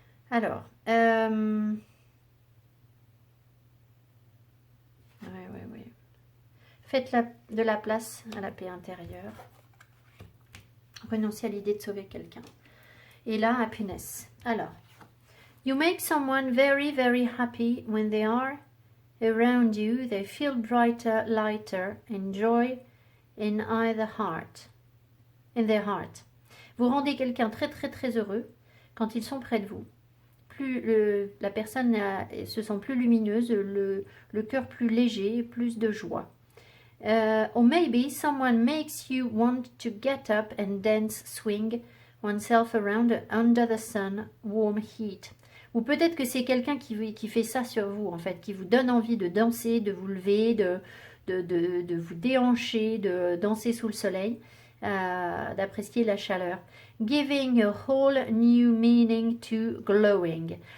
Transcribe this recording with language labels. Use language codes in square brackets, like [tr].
[fr] Alors, ouais. Faites de la place à la paix intérieure. Renoncez à l'idée de sauver quelqu'un. Et là, happiness. [en] Alors, you make someone very, very happy when they are around you. They feel brighter, lighter, and joy in their heart. [fr] Vous rendez quelqu'un très, très, très heureux quand ils sont près de vous. Plus la personne se sent plus lumineuse, le cœur plus léger, plus de joie. [en] Or maybe someone makes you want to get up and dance, swing oneself around under the sun, warm heat. [fr] Ou peut-être que c'est quelqu'un qui fait ça sur vous, en fait, qui vous donne envie de danser, de vous lever, de vous déhancher, de danser sous le soleil, d'apprécier la chaleur. [en] Giving a whole new meaning to glowing.